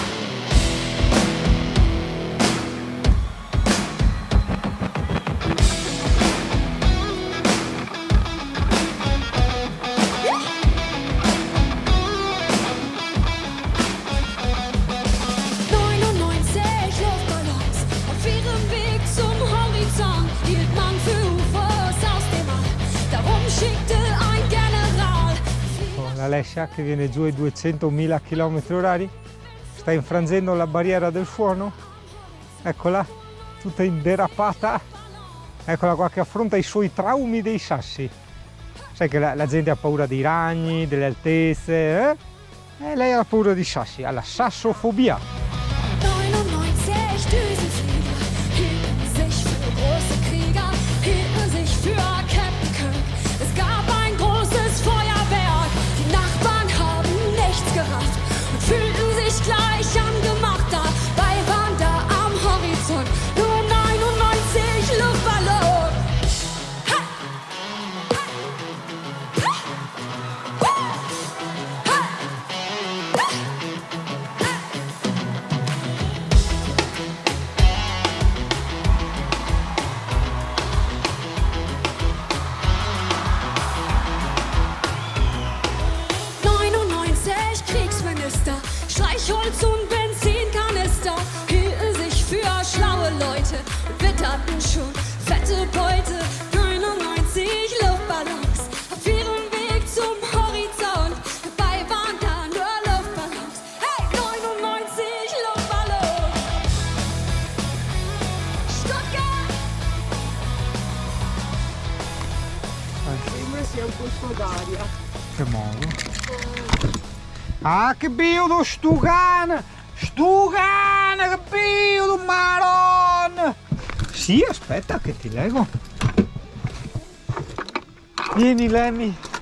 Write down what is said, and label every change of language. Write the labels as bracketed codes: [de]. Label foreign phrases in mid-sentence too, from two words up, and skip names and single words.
[de] Ja! 99 Luftballons auf ihrem Weg zum Horizont hielt man für UFOs aus dem All. Darum schickte ein General. [it] L'Alessia che viene giù ai 200.000 km/h, sta infrangendo la barriera del suono, eccola, tutta inderapata, eccola qua che affronta i suoi traumi dei sassi. Sai che la gente ha paura dei ragni, delle altezze, eh? E lei ha paura dei sassi, ha la sassofobia. [de] 99 Düsenflieger hielten sich für große Krieger, hielten sich für Captain Kirk. Es gab ein großes Feuerwerk, die Nachbarn haben nichts gerafft und fühlten sich gleich angemacht. Dabei waren da am Horizont nur 99 Luftballons. Ha! Ha! Ha! Woo! Ha! Ha! Ha! 99 Kriegsminister, Streichholz und Benzinkanister hielten sich für schlaue Leute und witterten schon fette Beute. 99 Luftballons auf ihrem Weg zum Horizont. Dabei waren da nur Luftballons. Hey, 99 Luftballons! Stuttgart! [it] Sembra sia un colpo d'aria. Che modo? Ah, che bello, Stugan! Stugan, che bello, Maron! Sì, aspetta che ti leggo. Vieni, Lemmy.